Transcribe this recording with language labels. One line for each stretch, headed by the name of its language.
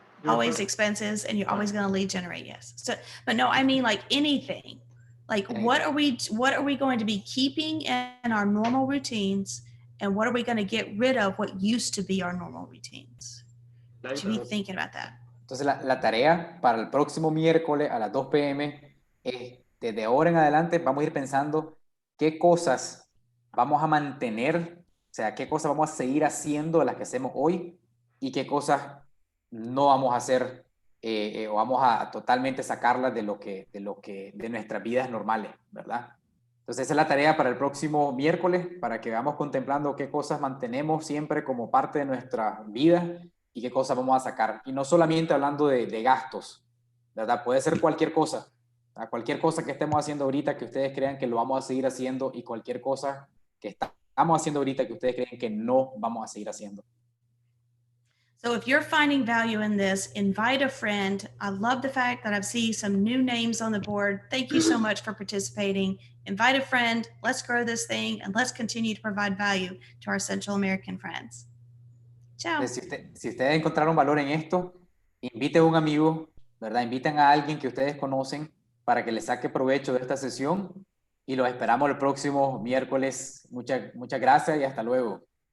English: Always expenses, and you're always going to lead generate, yes. So, but no, I mean like anything. Like what are we going to be keeping in our normal routines, and what are we going to get rid of what used to be our normal routines? You should be thinking about that.
Spanish: Entonces la tarea para el próximo miércoles a las 2 p.m. es, desde ahora en adelante vamos a ir pensando qué cosas vamos a mantener, o sea, qué cosas vamos a seguir haciendo de las que hacemos hoy y qué cosas no vamos a hacer o vamos a totalmente sacarlas de nuestras vidas normales, ¿verdad? Entonces esa es la tarea para el próximo miércoles, para que vamos contemplando qué cosas mantenemos siempre como parte de nuestra vida y qué cosas vamos a sacar. Y no solamente hablando de gastos, ¿verdad? Puede ser cualquier cosa, ¿verdad? Cualquier cosa que estemos haciendo ahorita que ustedes crean que lo vamos a seguir haciendo y cualquier cosa que estamos haciendo ahorita que ustedes creen que no vamos a seguir haciendo.
English: So if you're finding value in this, invite a friend. I love the fact that I've seen some new names on the board. Thank you so much for participating. Invite a friend. Let's grow this thing and let's continue to provide value to our Central American friends.
Spanish: Chao. Si ustedes encontraron valor en esto, inviten a un amigo, ¿verdad? Inviten a alguien que ustedes conocen para que les saque provecho de esta sesión y los esperamos el próximo miércoles. Muchas gracias y hasta luego.